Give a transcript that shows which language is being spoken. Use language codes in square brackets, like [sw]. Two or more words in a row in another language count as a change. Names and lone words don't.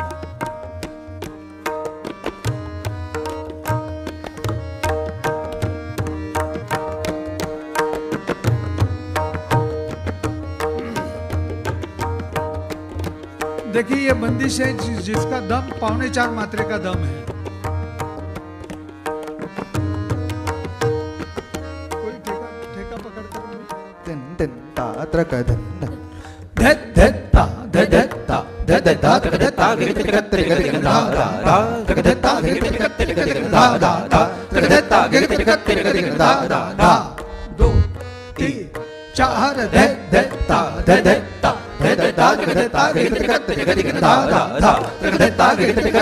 [hi] देखिए ये बंदिश है जिसका दम 4.25 मात्रे का दम है। कोई ठेका पकड़ कर दिन दिन ता त्रक दिन धे धे ता धे धे ता धे धे ता धे धे ता धे धे ता धे धे ता धे धे ता धे धे 2 3 4 धे धे ता धे धे ता धे धे ता धे धे ता धे धे ता धे धे ता धे